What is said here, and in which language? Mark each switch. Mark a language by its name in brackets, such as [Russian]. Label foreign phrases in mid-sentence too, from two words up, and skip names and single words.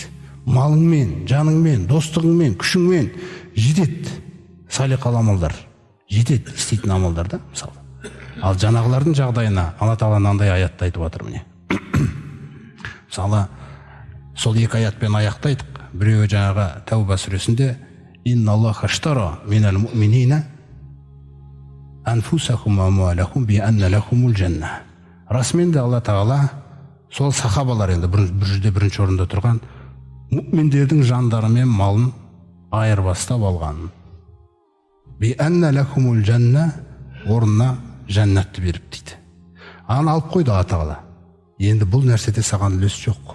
[Kazakh] Малыңмен, жаныңмен, достығыңмен, күшіңмен жетеді. Салиқалы амалдар, жетеді істейтін амалдар да, мысалы. Ал жаңағылардың жағдайына Алла Тағала мынандай аятты айтып отыр міне. Мысалы, сол екі аятпен аяқтайдық. Біреуі жаңағы Тәуба сүресінде: [Arabic] «إن الله اشترى من المؤمنين أنفسهم وأموالهم بأن لهم الجنة». [Kazakh] Расымен де Алла Тағала сол сахабалар, енді бірінші орында тұрған мұъминдердің жандары мен малын айырбастап алған. [Arabic] بأن لهم الجنة, [Kazakh] орнына жәннатты беріп дейді. Аны алып қойды Алла Тағала. Енді бұл нәрседе саған үлес жоқ.